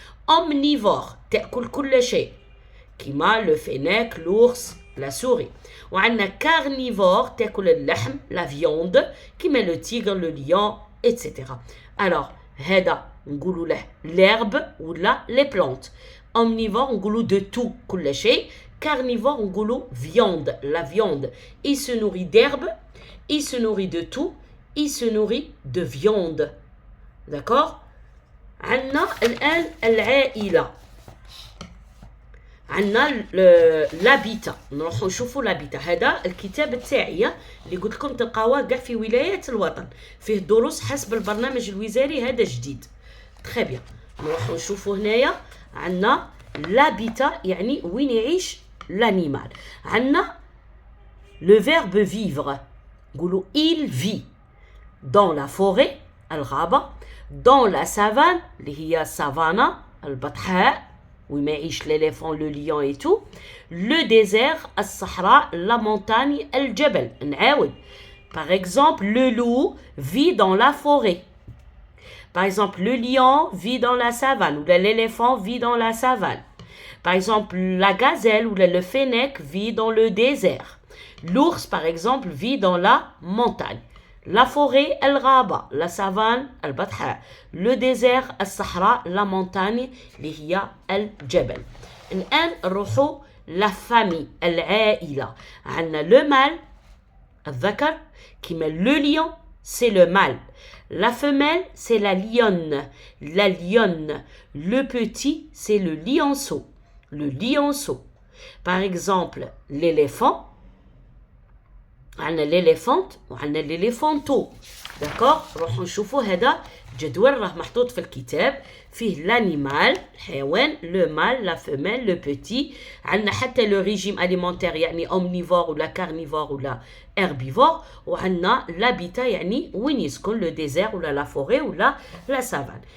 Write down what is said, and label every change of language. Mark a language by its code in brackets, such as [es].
[ar] omnivore تأكل كل شيء، كما لو فينيك، لورس، لا سوري. وعندنا كارنيفور تأكل اللحم، لا فيوند، كما لو تيغر، لو ليون، etc. alors هذا نقولوا له l'herbe ولا les plantes. omnivore نقولوا [fr] de tout [ar] كل شيء. [fr] carnivore نقولوا viande، la viande. il se nourrit d'herbe, il se nourrit de tout, il se nourrit de viande. [ar] d'accord. عندنا الآن العائلة. عندنا لابيتا. نروحوا نشوفوا لابيتا. هذا الكتاب تاعي اللي قلت لكم تلقاوه كاع في ولايات الوطن، فيه دروس حسب البرنامج الوزاري هذا جديد. تري بيان. نروحوا نشوفوا هنايا. عندنا لابيتا يعني وين يعيش لانيمال. عندنا لو فيرب فيفر، نقولوا [fr] il vit dans la forêt [ar] الغابة، [fr] dans la savane [ar] اللي هي [fr] savana [ar] البطحاء وين ما يعيش [fr] l'élèphant, le lion et tout. le désert [ar] الصحراء، [fr] la montagne [ar] الجبل. نعاود. [fr] par exemple le loup vit dans la forêt. par exemple le lion vit dans la savane ou l'éléphant vit dans la savane. par exemple la gazelle ou le fennec vit dans le désert. l'ours par exemple vit dans la montagne. la forêt [ar] الغابة، [fr] la savane [ar] البطحاء، [fr] le désert [ar] الصحراء، [fr] la montagne [ar] اللي هي الجبل. الآن نروحوا [fr] la famille [ar] العائلة. عندنا [fr] le mâle [ar] الذكر، كما [fr] le lion c'est le mâle. la femelle c'est la lionne. la lionne. le petit c'est le lionceau. le lionceau. par exemple l'éléphant، [ar] عندنا [fr] l'éléphante [ar] وعندنا [fr] l'éléphanteau. [ar] داكوغ. نروحوا نشوفوا هذا جدول راه محطوط في الكتاب، فيه لانيمال الحيوان، لو مال، لا فيميل، لو بوتي. عندنا حتى لو ريجيم اليمونتير يعني اومنيفور ولا كارنيفور ولا هيربيفور. وعندنا لابيتا يعني وين يسكن، لو ديزير ولا لا فوري ولا لا سافان.